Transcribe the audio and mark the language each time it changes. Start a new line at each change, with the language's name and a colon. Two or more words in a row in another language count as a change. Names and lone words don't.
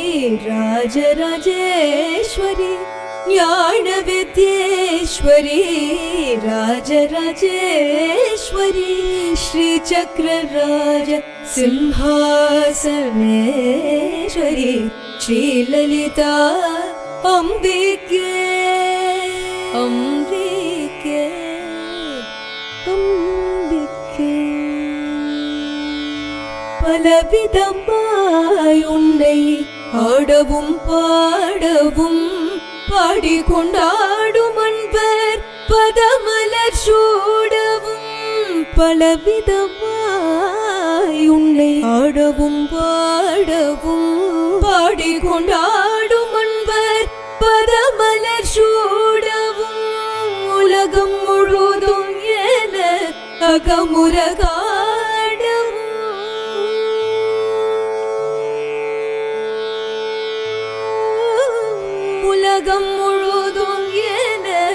Sanskrit: राजराजेश्वरी ज्ञान विद्येश्वरी राजराजेश्वरी श्रीचक्रराज सिंहासनेश्वरी श्रीललिता अम्बिके अम्बिके अम्बिके
Tamil: பலவிதமாய் உன்னை ஆடவும் பாடவும் பாடிக்கொண்டாடும் அன்பர் பதமலர் சூடவும் பலவிதமாய் உன்னை ஆடவும் பாடவும் பாடிக்கொண்டாடும் அன்பர் பதமலர் சூடவும் உலகம் முழுதும் என அகமுறகா உலகம் முழுதும் என